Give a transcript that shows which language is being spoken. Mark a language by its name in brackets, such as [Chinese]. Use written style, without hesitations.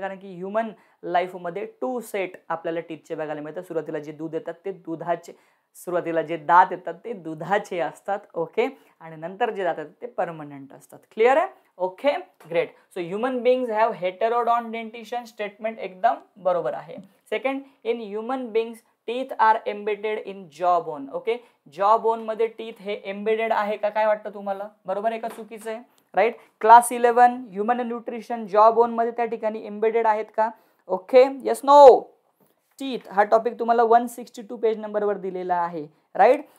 [Marathi] कारण की ह्युमन लाईफमध्ये 2 सेट आपल्याला टीथचे बघायला मिळतात. सुरुवातीला जे दूध येतात ते दुधाचे, सुरुवातीला जे दात येतात ते दुधाचे असतात. ओके. आणि नंतर जे दात येतात ते परमनंट असतात. क्लिअर आहे? Okay, great. [English] So human beings have heterodont dentition. [Marathi] Statement एकदम बरोबर आहे. [English] Second, in human beings teeth are embedded in jaw bone. [Marathi] ओके, जॉ बोन मध्ये टीथ हे एम्बेडेड आहे का? काय वाटतं तुम्हाला? बरोबर आहे का चुकीचं आहे? राईट. क्लास 11 ह्युमन न्यूट्रिशन जॉ बोन मध्ये त्या ठिकाणी एम्बेडेड आहेत का? Okay, yes no. टीथ हा टॉपिक तुम्हाला 162 पेज नंबरवर दिलेला आहे. राईट.